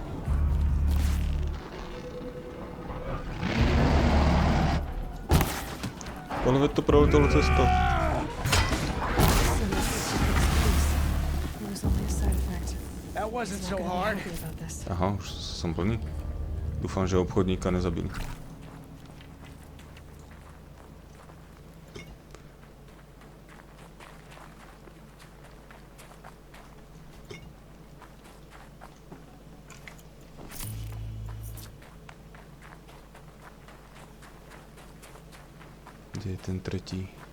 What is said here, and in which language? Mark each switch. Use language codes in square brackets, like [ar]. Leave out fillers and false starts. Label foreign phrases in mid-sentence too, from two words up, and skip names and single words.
[sk] Ale veď to preletelo cez to. [en] That wasn't so hard. [sk] Aha, už som plný. Dúfam, že obchodníka nezabili. Kde je ten tretí?